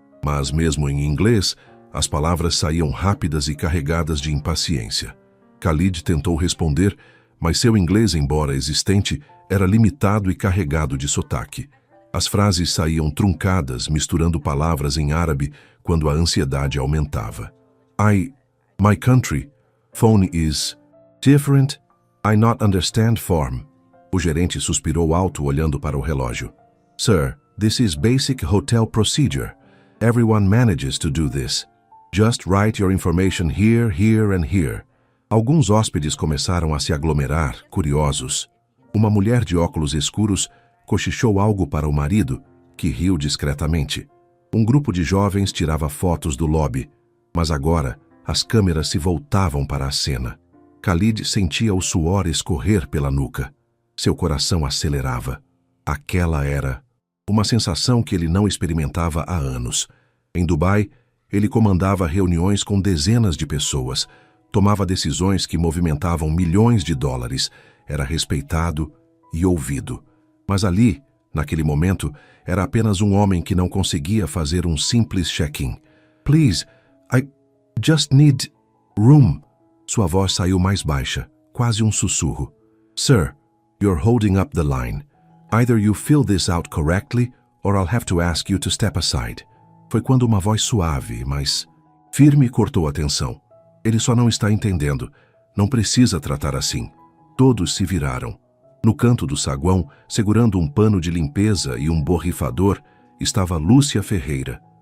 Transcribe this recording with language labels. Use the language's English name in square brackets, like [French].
[Portuguese] Mas mesmo em inglês, as palavras saíam rápidas e carregadas de impaciência. Khalid tentou responder, mas seu inglês, embora existente, era limitado e carregado de sotaque. As frases saíam truncadas, misturando palavras em árabe quando a ansiedade aumentava. [English] My country, phone is different, I not understand form. [Portuguese] O gerente suspirou alto olhando para o relógio. [English] Sir, this is basic hotel procedure. Everyone manages to do this. Just write your information here, here and here. [Portuguese] Alguns hóspedes começaram a se aglomerar, curiosos. Uma mulher de óculos escuros cochichou algo para o marido, que riu discretamente. Um grupo de jovens tirava fotos do lobby, mas agora as câmeras se voltavam para a cena. Khalid sentia o suor escorrer pela nuca. Seu coração acelerava. Aquela era uma sensação que ele não experimentava há anos. Em Dubai, ele comandava reuniões com dezenas de pessoas, tomava decisões que movimentavam milhões de dólares, era respeitado e ouvido. Mas ali, naquele momento, era apenas um homem que não conseguia fazer um simples check-in. [English] Please, I just need room. [Portuguese] Sua voz saiu mais baixa, quase um sussurro. [English] Sir, you're holding up the line. Either you fill this out correctly, or I'll have to ask you to step aside. [Portuguese] Foi quando uma voz suave, mas firme cortou a tensão. Ele só não está entendendo. Não precisa tratar assim. Todos se viraram. No canto do saguão, segurando um pano de limpeza e um borrifador, estava Lúcia Ferreira.